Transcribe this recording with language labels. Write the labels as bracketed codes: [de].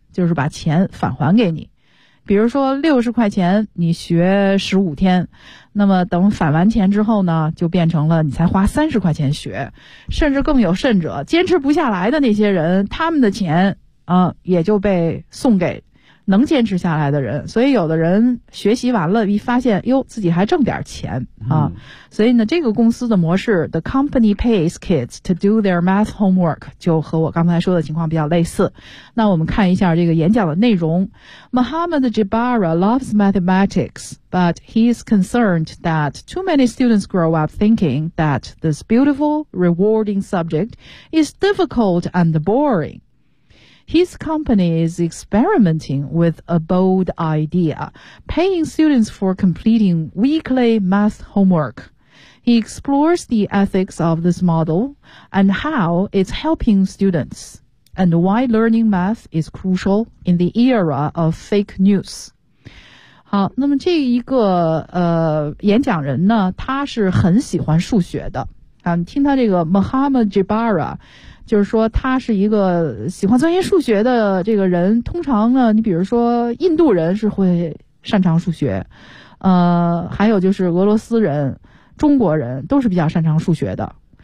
[zh] 就是把钱返还给你，比如说60块钱你学15天，那么等返完钱之后呢，就变成了你才花30块钱学，甚至更有甚者，坚持不下来的那些人，他们的钱也就被送给能坚持下来的人。所以有的人学习完了一发现哟，自己还挣点钱啊。所以呢，这个公司的模式 [en] The company pays kids to do their math homework [zh] 就和我刚才说的情况比较类似。那我们看一下这个演讲的内容。 [en] Mohammed Jabara loves mathematics but he is concerned that too many students grow up thinking that this beautiful rewarding subject is difficult and boringHis company is experimenting with a bold idea, paying students for completing weekly math homework. He explores the ethics of this model and how it's helping students, and why learning math is crucial in the era of fake news. [zh] 好，那么这一个演讲人呢，他是很喜欢数学的。听他这个 Mohammed Jabara，就是说他是一个喜欢钻研数学的这个人。通常呢，你比如说印度人是会擅长数学，还有就是俄罗斯人、中国人都是比较擅长数学的。